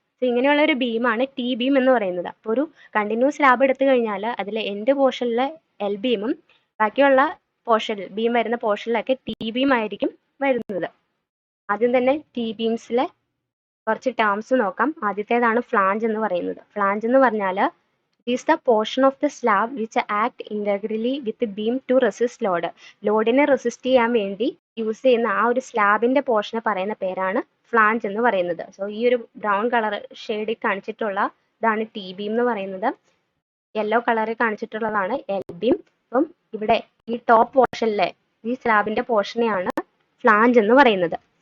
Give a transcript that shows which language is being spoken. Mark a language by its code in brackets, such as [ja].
[ml] So ഇങ്ങനെയുള്ള ഒരു ബീമാണ് T beam എന്ന് പറയുന്നത്. അപ്പോൾ ഒരു കണ്ടിന്യൂസ് സ്ലാബ് എടുത്തു കഴിഞ്ഞാൽ അതിൽ എൻഡ് പോർഷനിലെ എൽ ബീമും ബാക്കിയുള്ള പോർഷനിൽ ബീം വരുന്ന പോർഷനിലൊക്കെ ടി ബീം ആയിരിക്കും വരുന്നത്. ആദ്യം തന്നെ ടി ബീംസിലെ കുറച്ച് ടേംസ് നോക്കാം. ആദ്യത്തേതാണ് ഫ്ലാഞ്ച് എന്ന് പറയുന്നത്. ഫ്ലാഞ്ച് എന്ന് പറഞ്ഞാൽ [en] is the portion of the slab which act integrally with the beam to resist load. [ml] ലോഡിനെ റെസിസ്റ്റ് ചെയ്യാൻ വേണ്ടി യൂസ് ചെയ്യുന്ന ആ ഒരു സ്ലാബിന്റെ പോർഷനെ പറയുന്ന പേരാണ് ഫ്ലാഞ്ച് എന്ന് പറയുന്നത്. സോ ഈ ഒരു ബ്രൗൺ കളർ ഷെയ്ഡിൽ കാണിച്ചിട്ടുള്ള ഇതാണ് ടി ബീം എന്ന് പറയുന്നത്. യെല്ലോ കളറിൽ കാണിച്ചിട്ടുള്ളതാണ് എൽ ബീം. അപ്പം ഇവിടെ ഈ ടോപ്പ് പോർഷനിലെ ഈ സ്ലാബിന്റെ പോർഷനെയാണ് ഫ്ലാഞ്ച് എന്ന് പറയുന്നത്.